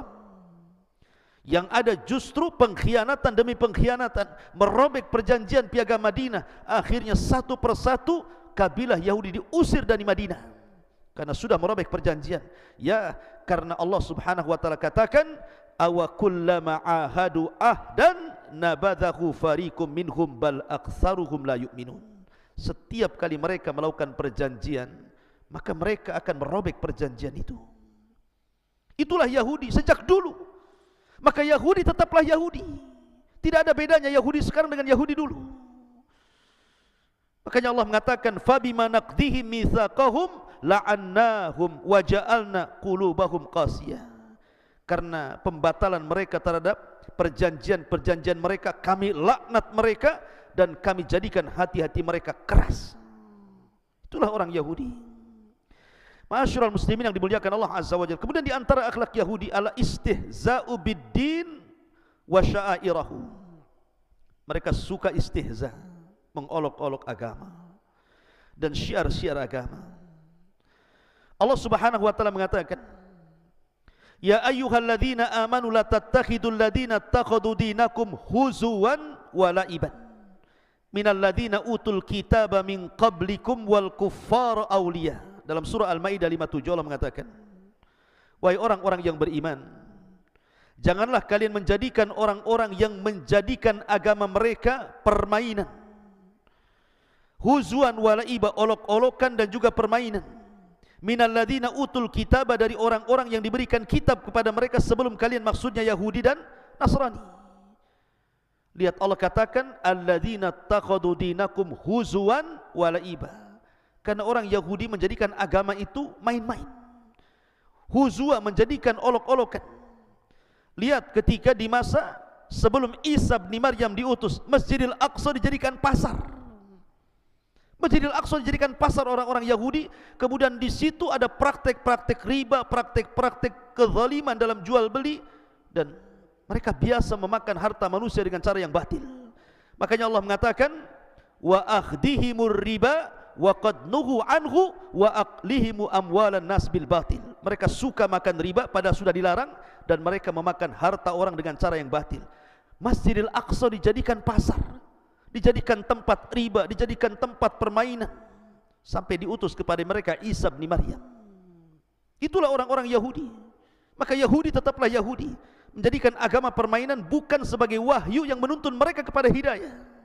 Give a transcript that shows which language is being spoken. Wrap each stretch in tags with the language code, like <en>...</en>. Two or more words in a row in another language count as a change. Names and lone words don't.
<id>Yang ada justru pengkhianatan demi pengkhianatan, merobek perjanjian piagam Madinah. Akhirnya satu persatu kabilah Yahudi diusir dari Madinah karena sudah merobek perjanjian. Ya, karena Allah</id> <ar>سبحانه وتعالى</ar> <id>katakan,</id> <ar>أوكلما عاهدوا عهدا نبذه فريق منهم بل أكثرهم لا يؤمنون.</ar> <id>Setiap kali mereka melakukan perjanjian, maka mereka akan merobek perjanjian itu. Itulah Yahudi sejak dulu. Maka Yahudi tetaplah Yahudi. Tidak ada bedanya Yahudi sekarang dengan Yahudi dulu. Makanya Allah mengatakan,</id> <ar>فبما نقضهم ميثاقهم لعناهم وجعلنا قلوبهم قاسية.</ar> <id>Karena pembatalan mereka terhadap perjanjian-perjanjian mereka, kami laknat mereka dan kami jadikan hati-hati mereka keras. Itulah orang Yahudi.</id> <ar>معشر المسلمين</ar> <id>yang dimuliakan Allah</id> <ar>عز وجل.</ar> <id>Kemudian di antara akhlak Yahudi</id> <ar>على الاستهزاء بالدين وشعائره.</ar> <id>Mereka suka istihza, mengolok-olok agama dan syiar-syiar agama.</id> <ar>الله سبحانه وتعالى mengatakan, يا أيها الذين آمنوا لا تتخذوا الذين اتخذوا دينكم هزوا ولعبا من الذين أوتوا الكتاب من قبلكم والكفار أولياء.</ar> <id>Dalam surah Al-Maidah 57 Allah mengatakan, wahai orang-orang yang beriman, janganlah kalian menjadikan orang-orang yang menjadikan agama mereka permainan,</id> <ar>هزوا ولعبا,</ar> <id>olok-olokan dan juga permainan,</id> <ar>من الذين أوتوا الكتاب,</ar> <id>dari orang-orang yang diberikan kitab kepada mereka sebelum kalian, maksudnya Yahudi dan Nasrani. Lihat Allah katakan</id> <ar>الذين اتخذوا دينكم هزوا ولعبا.</ar> <id>Karena orang Yahudi menjadikan agama itu main-main. Huzwa menjadikan olok-olokan. Lihat ketika di masa sebelum Isa bin Maryam diutus, Masjidil Aqsa dijadikan pasar. Masjidil Aqsa dijadikan pasar orang-orang Yahudi. Kemudian di situ ada praktek-praktek riba, praktek-praktek kezaliman dalam jual beli, dan mereka biasa memakan harta manusia dengan cara yang batil. Makanya Allah mengatakan,</id> <ar>وأخذهم الربا وقد نهوا عنه وأكلهم أموال الناس بالباطل.</ar> <id>Mereka suka makan riba padahal sudah dilarang, dan mereka memakan harta orang dengan cara yang batil. Masjidil Aqsa dijadikan pasar, dijadikan tempat riba, dijadikan tempat permainan, sampai diutus kepada mereka Isa bin Maryam. Itulah orang-orang Yahudi. Maka Yahudi tetaplah Yahudi, menjadikan agama permainan bukan sebagai wahyu yang menuntun mereka kepada hidayah.</id>